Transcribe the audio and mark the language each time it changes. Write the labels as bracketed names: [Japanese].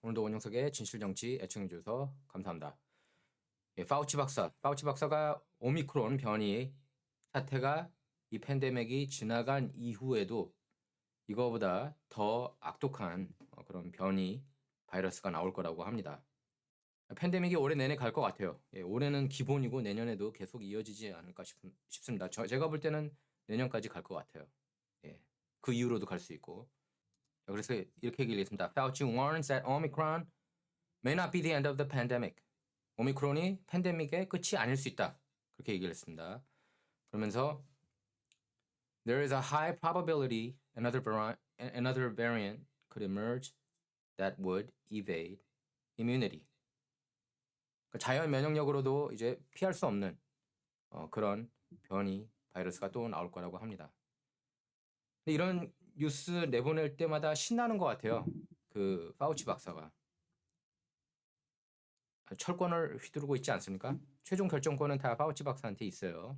[Korean] 오늘도 원영석의 진실정치 애청해주셔서 감사합니다. 예, 파우치 박사가 오미크론 변이 사태가 이 팬데믹이 지나간 이후에도 이거보다 더 악독한 그런 변이 바이러스가 나올 거라고 합니다. 팬데믹이 올해 내내 갈 것 같아요. 예, 올해는 기본이고 내년에도 계속 이어지지 않을까 싶습니다. 제가 볼 때는 내년까지 갈 것 같아요. 예, 그 이후로도 갈 수 있고. 그래서 이렇게 얘기했습니다. [English] Fauci warns that Omicron may not be the end of the pandemic. [Korean] 오미크론이 팬데믹의 끝이 아닐 수 있다. 그렇게 얘기를 했습니다. 그러면서 [English] there is a high probability another variant could emerge that would evade immunity. [Korean] 그러니까 자연 면역력으로도 이제 피할 수 없는 그런 변이 바이러스가 또 나올 거라고 합니다. 근데 이런 뉴스 내보낼 때마다 신나는 것 같아요. 그 파우치 박사가. 철권을 휘두르고 있지 않습니까? 최종 결정권은 다 파우치 박사한테 있어요.